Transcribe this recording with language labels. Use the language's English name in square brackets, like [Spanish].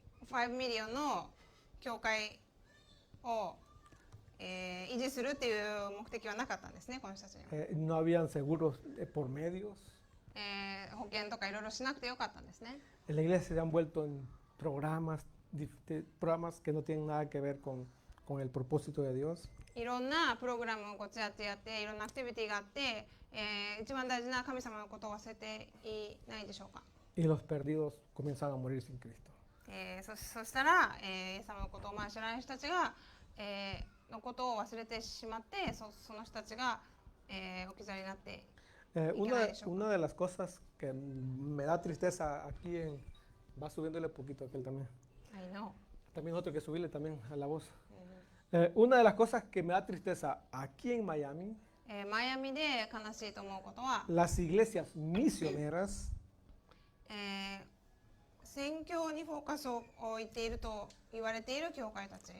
[Japanese] 5ミリオンの教会を、維持するっていう目的はなかったんですねこの人たちには。 [Spanish] No habían seguros por medios. [Japanese] 保険とかいろいろしなくてよかったんですね。 [Spanish] En la iglesia se han vuelto en programas que no tienen nada que ver con el propósito de Dios. [Japanese] いろんなプログラムをこっちやっていろんなアクティビティがあって、一番大事な神様のことを忘れていないでしょうか。 [Spanish] Y los perdidos comienzan a morir sin Cristo. [Japanese] そしたら、イエス様のことを知らない人たちが、のことを忘れてしまってその人たちが、置き去りになって [Spanish] Una de las cosas que me da tristeza aquí va subiéndole poquito a aquel también. [English] I know. [Spanish] También otro que subirle también a la voz. Una de las cosas que me da tristeza aquí en Miami, [Japanese] マイアミで悲しいと思うことは、 [Spanish] las iglesias misioneras [Japanese] 宣教にフォーカスを置いていると言われている教会たち、